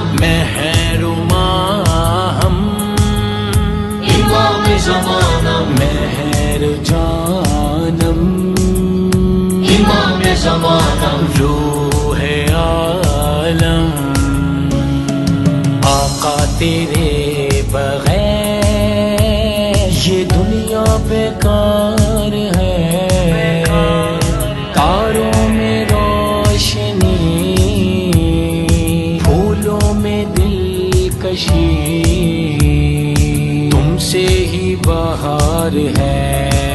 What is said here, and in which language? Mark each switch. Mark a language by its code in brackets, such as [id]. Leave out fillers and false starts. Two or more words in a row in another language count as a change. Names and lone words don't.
[fa] مہر ماہم امام زمانم مہر جانم امام زمانم [ur] روح عالم آقا تیرے بغیر یہ دنیا بیکار ہے، تاروں میں روشنی پھولوں میں دلکشی تم سے ہی بہار ہے۔